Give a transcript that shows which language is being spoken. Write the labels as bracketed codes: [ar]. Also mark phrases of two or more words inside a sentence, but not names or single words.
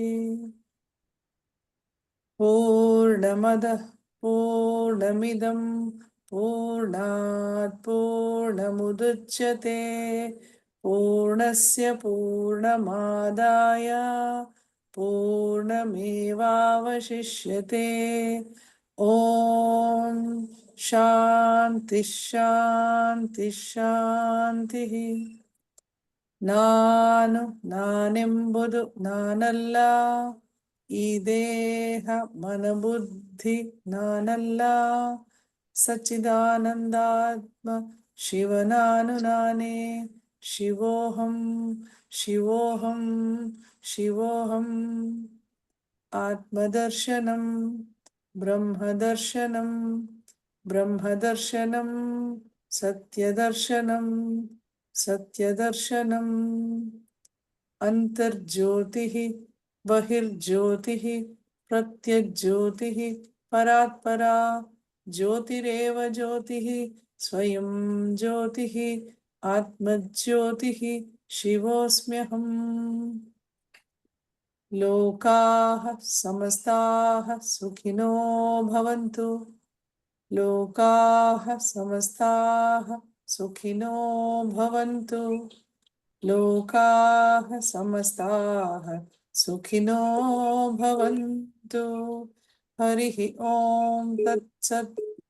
[sa] पूर्णमदः पूर्णमिदं पूर्णात् पूर्णमुदच्यते पूर्णस्य पूर्णमादाय पूर्णमेवावशिष्यते। ॐ शान्ति शान्ति शान्तिः। [kn] ನಾನೆಂಬುದು ನಾನಲ್ಲ, ಈ ದೇಹ ಮನಬುದ್ಧಿ ನಾನಲ್ಲ, ಸಚ್ಚಿದಾನಂದಾತ್ಮ ಶಿವನಾನು ನಾನೇ. [sa] ಶಿವೋಹಂ ಶಿವೋಹಂ ಶಿವೋಹಂ. ಆತ್ಮದರ್ಶನಂ ಬ್ರಹ್ಮದರ್ಶನಂ ಬ್ರಹ್ಮದರ್ಶನಂ ಸತ್ಯದರ್ಶನಂ ಸತ್ಯದರ್ಶನಂ. ಅಂತರ್ಜ್ಯೋತಿಃ ಬಹಿರ್ಜ್ಯೋತಿಃ ಪ್ರತ್ಯಜ್ಯೋತಿಃ ಪರಾತ್ಪರಾ ಜ್ಯೋತಿರೇವ ಜ್ಯೋತಿಃ ಸ್ವಯಂ ಜ್ಯೋತಿಃ ಆತ್ಮಜ್ಯೋತಿಃ ಶಿವೋಸ್ಮ್ಯಹಂ. ಲೋಕಾಃ ಸಮಸ್ತಾಃ ಸುಖಿನೋ ಭವಂತು. ಲೋಕಾಃ ಸಮಸ್ತಾಃ ಸುಖಿನೋ ಭವಂತು. ಲೋಕಾಃ ಸಮಸ್ತಾಃ ಸುಖಿನೋ ಭವಂತು. ಹರಿಃ ಓಂ ತತ್ಸತ್.